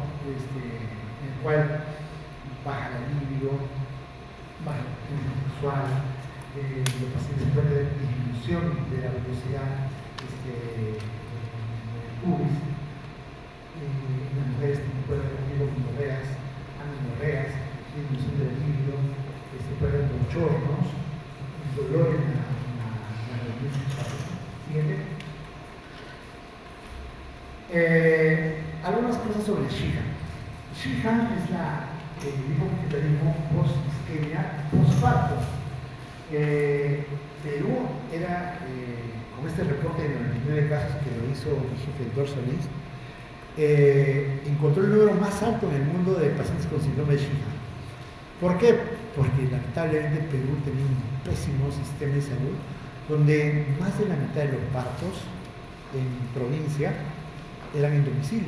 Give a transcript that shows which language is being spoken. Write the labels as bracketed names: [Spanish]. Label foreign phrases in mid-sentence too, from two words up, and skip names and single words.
[Spanish] en el cual baja la libido, baja la potencia sexual, los pacientes pueden tener disminución de la velocidad del pubis, las mujeres pueden tener gonorreas, amenorreas, disminución de la libido, pueden tener bochornos, dolor en la relación sexual. Siguiente. Algunas cosas sobre Shiha. Shiha es el hipovegetalismo post-isquemia post-parto. Perú era, con este reporte de 99 casos que lo hizo mi jefe, el Dr. Solís, encontró el número más alto en el mundo de pacientes con síndrome de Shiha. ¿Por qué? Porque lamentablemente Perú tenía un pésimo sistema de salud, donde más de la mitad de los partos en provincia eran en domicilio.